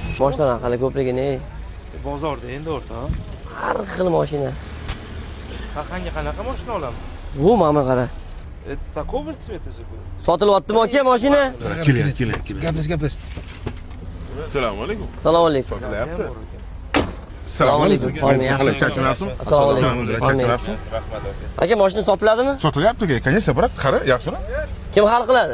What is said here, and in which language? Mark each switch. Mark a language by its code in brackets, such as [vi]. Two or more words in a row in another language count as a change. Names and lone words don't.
[uz] Boshdan haqali ko'pligini. Bozorda endi o'rta. Har xil mashina. Qaqanga qanaqa mashina olamiz? Bu mana qara. [ru] Это такого цвета же был. [uz] Sotilyaptimi aka mashina? Keling. Gaplash. Assalomu alaykum. Assalomu alaykum. Assalomu alaykum. Charchanapsizmi? Assalomu alaykum. Aka mashina sotiladimi? Sotilyapti aka. Конечно, biroq qara, yaxshiroq. Kim hal qiladi?